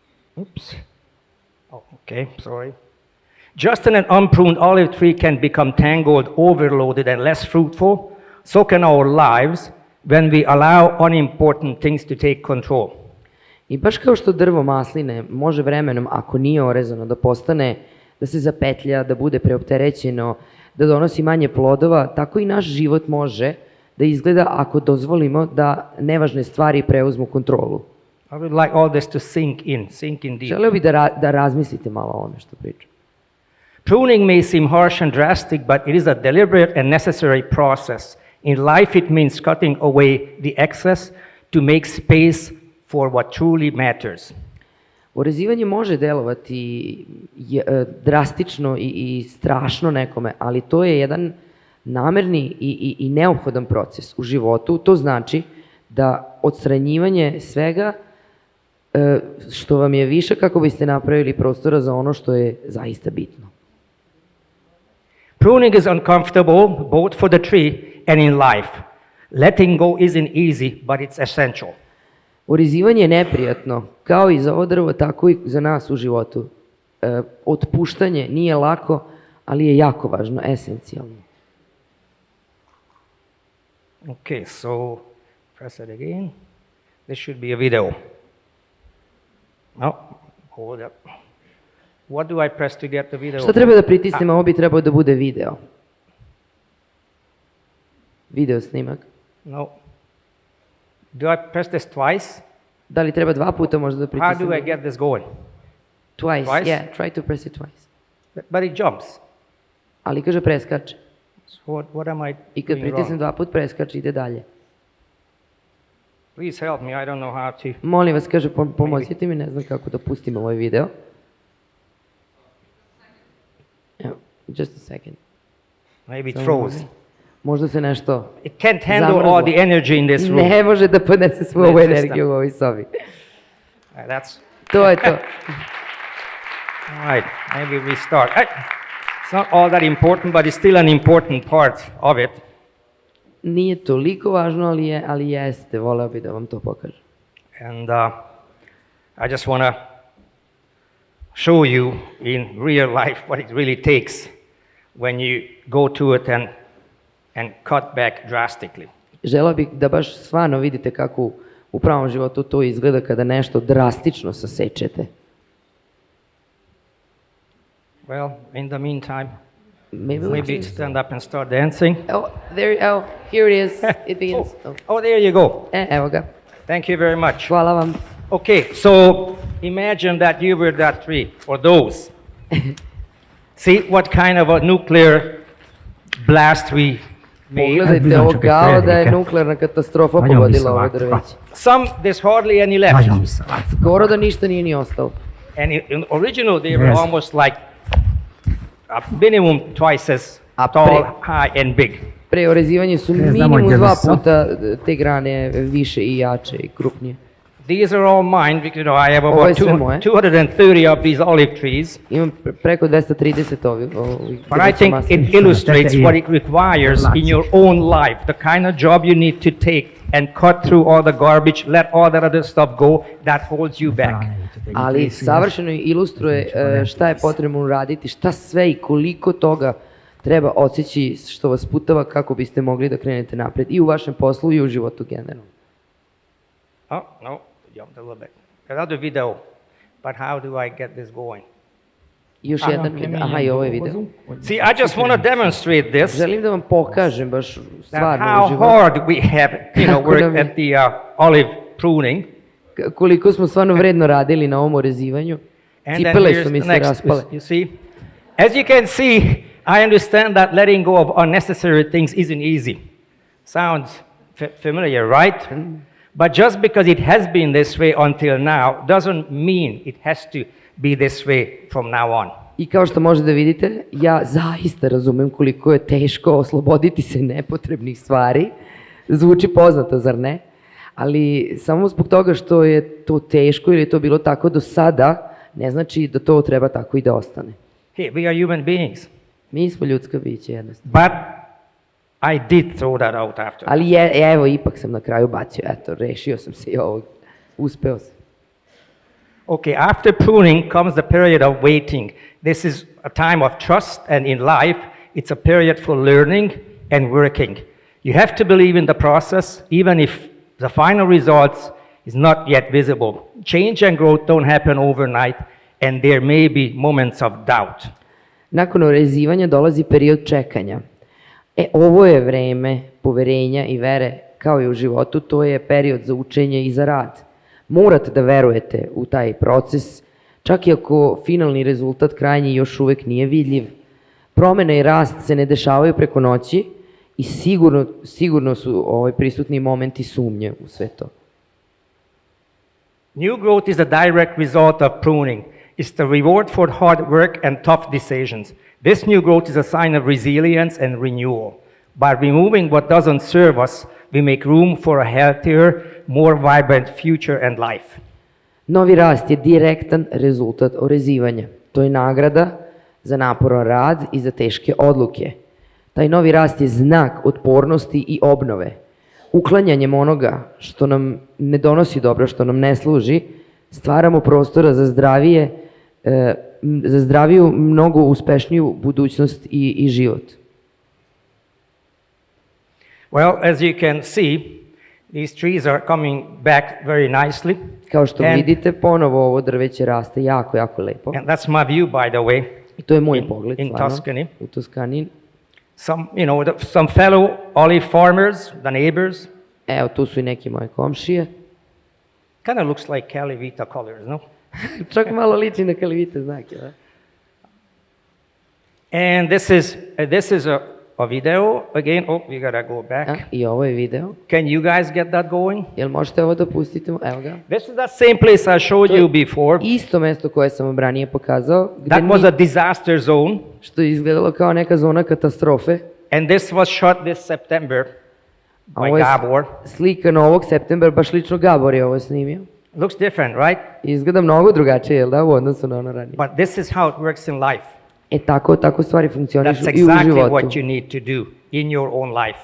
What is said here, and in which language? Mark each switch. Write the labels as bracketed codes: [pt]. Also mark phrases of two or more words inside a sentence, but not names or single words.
[en] Oops. Oh, okay, sorry. Just as an unpruned olive tree can become tangled, overloaded, and less fruitful, so can our lives when we allow unimportant things to take control. [sr] I baš kao što drvo masline može vremenom, ako nije orezano, da se zapetlja, da bude preopterećeno, da donosi manje plodova, tako i naš život može da izgleda ako dozvolimo da nevažne stvari preuzmu kontrolu. [en] I would like all this to sink in deep. [sr] Želeo bih da razmislite malo o ovome što pričam. [en] Pruning may seem harsh and drastic, but it is a deliberate and necessary process. In life, it means cutting away the excess to make space for what truly matters. [sr] Orezivanje može delovati drastično i strašno nekome, ali to je jedan namerni i neophodan proces u životu. To znači da odstranjivanje svega što vam je više kako biste napravili prostora za ono što je zaista bitno. [en] Pruning is uncomfortable both for the tree and in life. Letting go isn't easy, but it's essential. [sr] Orezivanje je neprijatno, kao i za ovo drvo, tako i za nas u životu. Otpuštanje nije lako, ali je jako važno, esencijalno. [en] Okay, so press it again. This should be a video. No, hold up. What do I press to get the video? [sr] Šta treba da pritisnem? Ovo bi trebao da bude video. Video snimak. [en] No. Do I press this twice? [sr] Da li treba 2 puta možda da pritisnem? [en] How do I get this going? Twice, Twice? yeah, try to press it twice. But it jumps. [sr] Ali kaže preskače. [en] So what am I [sr] I kad [en] doing [sr] pritisnem [en] wrong? [sr] 2 put preskače, ide dalje. [en] Please help me, I don't know how to... [sr] Molim vas, kaže, pomozite mi, ne znam kako da pustim ovaj video. Evo, [en] just a second. Maybe it [sr] Samo [en] froze. [sr] malo. Možda se nešto [en] It can't handle [sr] zamrzlo. [en] all the energy in this room. [sr] Ne može da podnese svu ovu [en] System. [sr] energiju u ovoj sobi. [en] That's... [sr] To je to. [en] All right, maybe we start. It's not all that important, but it's still an important part of it. [sr] Nije toliko važno, ali jeste. Voleo bih da vam to pokažem. [en] And I just want to show you in real life what it really takes when you go to it and cut back drastically. [sr] Želeo bih da baš stvarno vidite kako u pravom životu to izgleda kada nešto drastično sasečete. [en] Well, in the meantime, Maybe stand up and start dancing. Oh, here it is. It begins. Oh, there you go. [sr] Evo ga. [en] Thank you very much. [sr] Hvala vam. [en] Okay, so imagine that you were that tree, or those. See what kind of a nuclear blast we made. [sr] Pogledajte ovo kao da je nuklearna katastrofa pogodila ovo drveće. [en] There's hardly any left. [sr] Skoro da ništa nije ni ostalo. [en] And in original, they were almost like a minimum twice as tall, high, and big. [sr] Pre orezivanja su minimum 2 puta te grane više i jače i krupnije. [en] These are all mine because I have [sr] Ovo je [en] about [sr] sve moje. [en] 230 of these olive trees. [sr] Imam preko 230 ovih [en] But I think it illustrates what it requires in your own life, the kind of job you need to take and cut through all the garbage, let all that other stuff go that holds you back. [sr] Ali savršeno ilustruje šta je potrebno uraditi, šta sve i koliko toga treba odseći što vas putava kako biste mogli da krenete napred i u vašem poslu i u životu generalno. [en] Oh, no, jumped a little bit. Another video, but how do I get this going? [sr] Još jedan video, aha i ovo je video. [en] See, I just want to demonstrate this, [sr] Želim da vam pokažem baš [en] that [sr] stvarno u [en] how [sr] životu [en] hard we have, worked at the olive pruning. [sr] koliko smo stvarno vredno radili na ovom orezivanju. [en] And then [sr] Cipele [en] here's [sr] su mi [en] the [sr] se [en] next, [sr] raspale. [en] you see? As you can see, I understand that letting go of unnecessary things isn't easy. Sounds familiar, right? But just because it has been this way until now doesn't mean it has to be this way from now on. [sr] I kao što možete da vidite, ja zaista razumem koliko je teško osloboditi se nepotrebnih stvari. Zvuči poznato, zar ne? Ali samo zbog toga što je to teško ili je to bilo tako do sada, ne znači da to treba tako i da ostane. [en] Hey, we are human beings. [sr] Mi smo ljudska bića jednostavno. [en] But I did throw that out after. [sr] Ali evo, ipak sam na kraju bacio, eto, rešio sam se i ovog. Uspeo sam. [en] Okay, after pruning comes the period of waiting. This is a time of trust, and in life, it's a period for learning and working. You have to believe in the process, even if the final results is not yet visible. Change and growth don't happen overnight, and there may be moments of doubt. [sr] Nakon orezivanja dolazi period čekanja. Ovo je vreme poverenja i vere, kao i u životu, to je period za učenje i za rad. Morate da verujete u taj proces, čak i ako finalni rezultat krajnji još uvek nije vidljiv. Promene i rast se ne dešavaju preko noći i sigurno su prisutni momenti sumnje u sve to. [en] New growth is a direct result of pruning. It's the reward for hard work and tough decisions. This new growth is a sign of resilience and renewal. By removing what doesn't serve us, we make room for a healthier, more vibrant future and life. [sr] Novi rast je direktan rezultat orezivanja. To je nagrada za naporan rad i za teške odluke. Taj novi rast je znak otpornosti i obnove. Uklanjanjem onoga što nam ne donosi dobro, što nam ne služi, stvaramo prostora za zdraviju, mnogo uspešniju budućnost i život. [en] Well, as you can see, these trees are coming back very nicely. [sr] Kao što vidite, ponovo ovo drveće raste jako, jako lepo. [en] And that's my view, by the way. [sr] I to je moj pogled, [en] in Tuscany. [sr] U Toskani. [en] Some fellow olive farmers, the neighbors. [sr] Evo, tu su i neki moje komšije. [en] Kind of looks like Calivita colors, no? [sr] Čak malo liči na Calivita znake, da? [en] And this is a video again. Oh, we gotta go back. [sr] I ovo je video. [en] Can you guys get that going? [sr] Jel možete ovo da pustite? Evo ga. [en] This is that same place I showed you before. [sr] Isto mesto koje sam vam ranije pokazao. [en] That was a disaster zone. [sr] Što je izgledalo kao neka zona katastrofe. [en] And this was shot this September by Gabor. [sr] Slika novog septembra, baš lično Gabor je ovo snimio. [en] Looks different, right? [sr] Izgleda mnogo drugačije, jel da, u odnosu na ono ranije. [en] But this is how it works in life. [sr] Tako stvari funkcionišu [en] That's [sr] i u životu. [en] exactly what you need to do in your own life.